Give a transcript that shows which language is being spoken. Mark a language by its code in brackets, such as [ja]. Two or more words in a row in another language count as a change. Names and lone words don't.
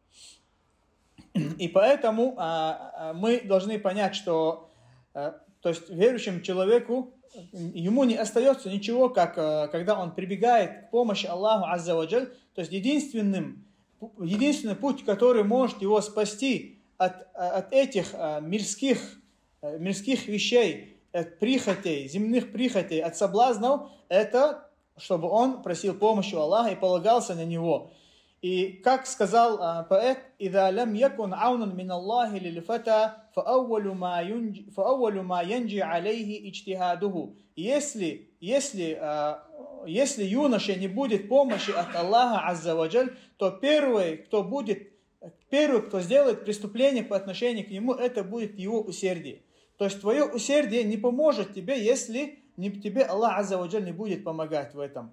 [ru] И поэтому мы должны понять, что то есть верующему человеку, ему не остается ничего, как когда он прибегает к помощи Аллаху Аззаваджаль, то есть единственный путь, который может его спасти от этих мирских вещей, от прихотей, земных прихотей, от соблазнов, это чтобы он просил помощи у Аллаха и полагался на него. И как сказал поэт, [ar] «إذا لم يكن عونا من الله للفتى، فأول ما يجني عليه اجتهاده». [ru] Если юноше не будет помощи от Аллаха Аззаваджаль, то первый, кто сделает преступление по отношению к нему, это будет его усердие. То есть твое усердие не поможет тебе, если тебе Аллах Аззаваджаль не будет помогать в этом.